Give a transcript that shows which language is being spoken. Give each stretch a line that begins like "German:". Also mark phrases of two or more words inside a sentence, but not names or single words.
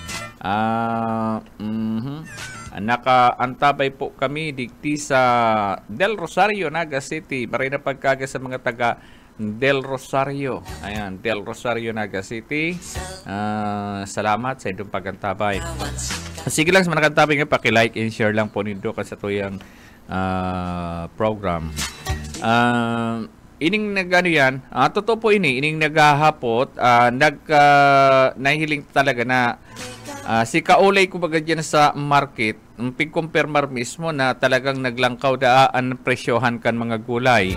Bikol: Nakaantabay po kami digti sa Del Rosario, Naga City. Maray na pagkaaga sa mga taga Del Rosario. Ayan, Del Rosario, Naga City. Salamat sa inyong pagantabay. Sige lang sa mga nagantabay nga, paki-
English: like and share
Bikol: lang po nindo kasi ito yung program. Ining yan, totoo po ining naghahapot, nahihiling talaga na si kaulay ko baga dyan sa market, pig-compare mismo na talagang naglangkaw daan presyohan kan mga gulay.